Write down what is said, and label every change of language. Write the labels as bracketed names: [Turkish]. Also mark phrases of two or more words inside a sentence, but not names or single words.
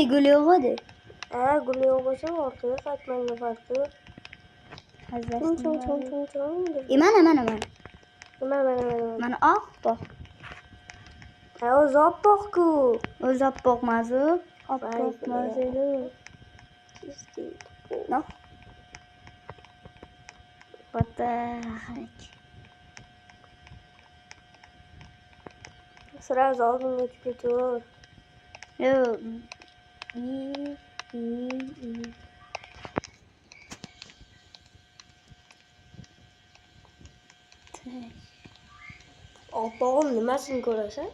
[Uzbek] Gul yo'q bo'lsa orqaga qaytmanga farqi yo'q. Mana. Nima? Mana oppoq. O'zi oppoq-ku. O'zi oppoq mazu. Oppoq mazu. [English] No. What the heck? [Uzbek] Sразу oldinga o'tib ketaver. Yo'q. Oppog'im nimasini ko'rasan?